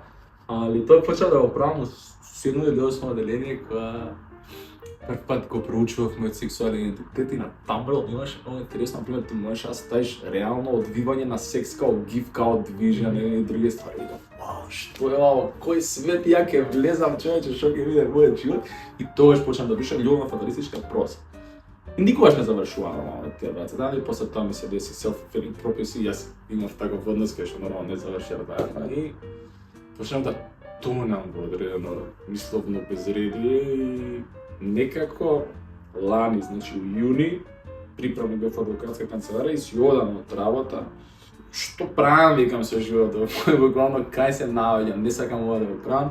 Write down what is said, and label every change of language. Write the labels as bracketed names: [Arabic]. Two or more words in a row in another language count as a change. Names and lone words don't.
[Macedonian] Али тоа почна да го правам од 7 или 8 деление, кога прв пат го проучував мојот сексуален идентитет и на Tumblr имаше многу интересно, например, ти можеш да ставиш реално одвивање на секс као гиф, као движење и други ствари. Вау, што е ово, кој свет ја ќе влезам, човече, што ќе биде мојот живот? И тогаш почнам да пишам љубовна фаталистичка проза. И никогаш не завршува нормално тие 20 дани, после тоа ми се деси [English] self-fulfilling prophecy, [Macedonian] јас имав таков однос кај што нормално не завршија заедно и почнам да тонам во одредено мисловно безредие и некако лани, значи у јуни, приправно бев во адвокатска канцеларија и си одам од работа. Што правам, викам со животот, буквално кај се наоѓам, не сакам ова да го правам.